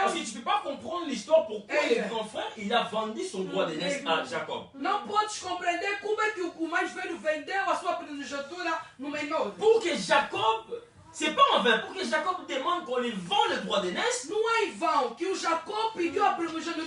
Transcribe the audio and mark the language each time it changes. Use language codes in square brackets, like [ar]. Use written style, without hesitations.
[fr] Parce que tu ne peux pas comprendre l'histoire pourquoi Hey. le grand frère il a vendu son droit d'aînesse à Jacob. [pt] Não podes compreender como é que o mais velho vendeu a sua primogenitura no menor. [fr] Pour que Jacob, c'est pas en vain, pour que Jacob demande qu'on lui vend le droit d'aînesse, [pt] Não é em vão que o Jacó pediu a primogenitura.